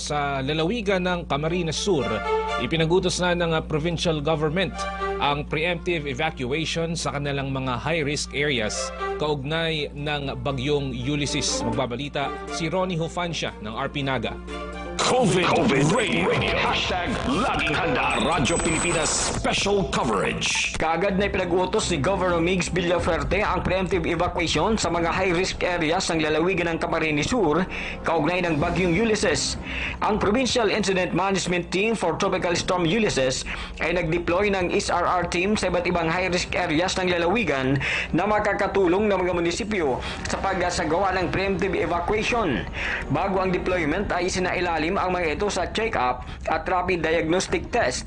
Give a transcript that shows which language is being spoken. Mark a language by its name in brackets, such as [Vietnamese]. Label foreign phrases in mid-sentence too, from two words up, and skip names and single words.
[Filipino] Sa lalawigan ng Camarines Sur, ipinagutos na ng [English] provincial government [Filipino] ang [English] preemptive evacuation [Filipino] sa kanilang mga [English] high-risk areas [Filipino] kaugnay ng bagyong Ulysses. Magbabalita si Ronnie Hufancia ng RP Naga. COVID Radio. Hashtag Laging Handa. Radyo Pilipinas Special Coverage. Kaagad na ipinag-utos ni Governor Migs Villafuerte ang [English] preemptive evacuation [Filipino] sa mga [English] high-risk areas [Filipino] ng lalawigan ng Camarines Sur kaugnay ng bagyong Ulysses. Ang Provincial Incident Management Team for Tropical Storm Ulysses ay nag-deploy ng SRR team sa iba't ibang [English] high-risk areas [Filipino] ng lalawigan na makakatulong ng mga munisipyo sa pagsagawa ng [English] preemptive evacuation. [Filipino] Bago ang deployment ay isinailalim ang mga ito sa check-up at [English] rapid diagnostic test.